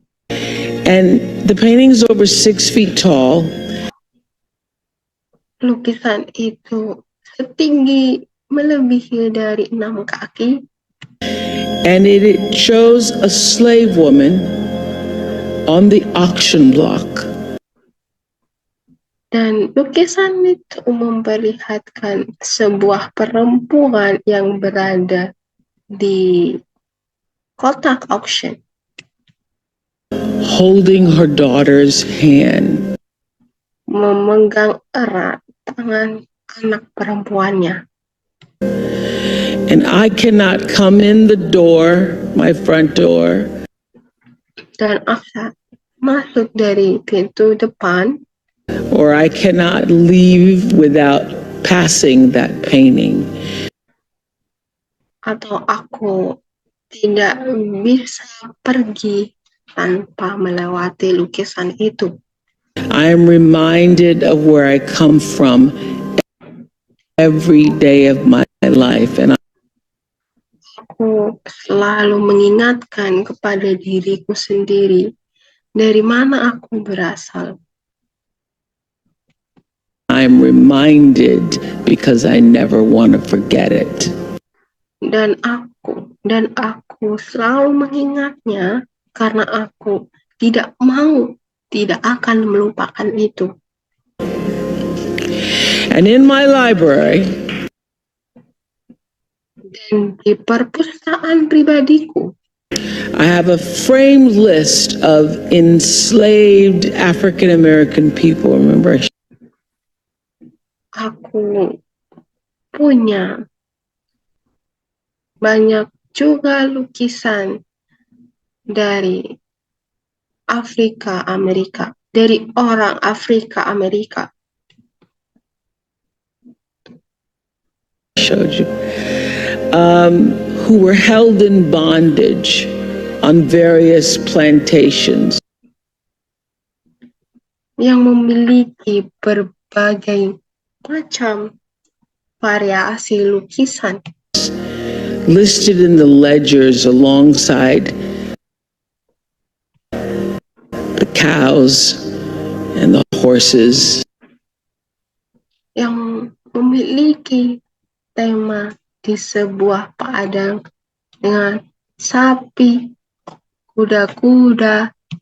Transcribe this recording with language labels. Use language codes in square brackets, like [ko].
[en] And the painting is over 6 feet tall. [id] Lukisan itu setinggi melebihi dari 6 kaki. [en] And it shows a slave woman on the auction block. [id] Dan lukisan itu memperlihatkan sebuah perempuan yang berada di kotak auction, [en] holding her daughter's hand, [id] memegang erat tangan anak perempuannya. [en] And I cannot come in the door, my front door, [id] dan aku masuk dari pintu depan, [en] or I cannot leave without passing that painting. [id] Atau aku tidak bisa pergi tanpa melewati lukisan itu. [en] I am reminded of where I come from every day of my life, and [id] aku selalu mengingatkan kepada diriku sendiri dari mana aku berasal. [en] I'm reminded because I never want to forget it. [id] Dan aku selalu mengingatnya karena aku tidak akan melupakan itu. [en] And in my library, [id] dan di perpustakaan pribadiku, [en] I have a framed list of enslaved African American people. Remember, [id] aku punya banyak juga lukisan dari orang Afrika Amerika. [en] Showed you, who were held in bondage on various plantations. [id] Yang memiliki berbagai macam variasi lukisan. [en] Listed in the ledgers alongside the cows and the horses. [id] Yang memiliki tema di sebuah padang dengan sapi, kuda-kuda,